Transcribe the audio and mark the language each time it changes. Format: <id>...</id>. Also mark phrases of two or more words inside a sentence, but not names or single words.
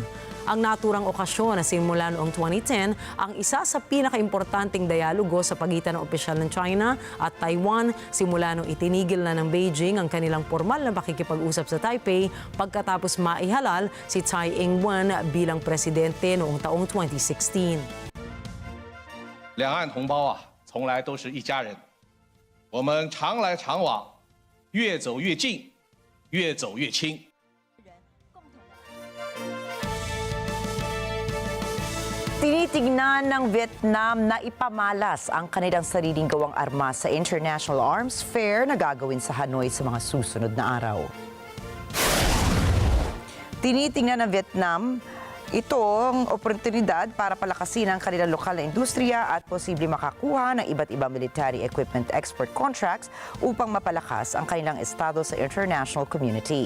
<tl>Ang naturang okasyon na simula noong 2010 ang isa sa pinakaimportanteng dialogo sa pagitan ng opisyal ng China at Taiwan simula nung itinigil na ng Beijing ang kanilang formal na pakikipag-usap sa Taipei pagkatapos maihalal si Tsai Ing-wen bilang presidente noong taong 2016.</tl> <zh>两岸同胞啊，从来都是一家人，我们常来常往，越走越近，越走越亲。</zh> <tl>Tinitignan ng Vietnam na ipamalas ang kanilang sariling gawang armas sa International Arms Fair na gagawin sa Hanoi sa mga susunod na araw. Tinitingnan ng Vietnam itong oportunidad para palakasin ang kanilang lokal na industriya at posible makakuha ng iba't ibang</tl> <en>military equipment export contracts</en> <tl>upang mapalakas ang kanilang estado sa</tl> <en>international community.</en>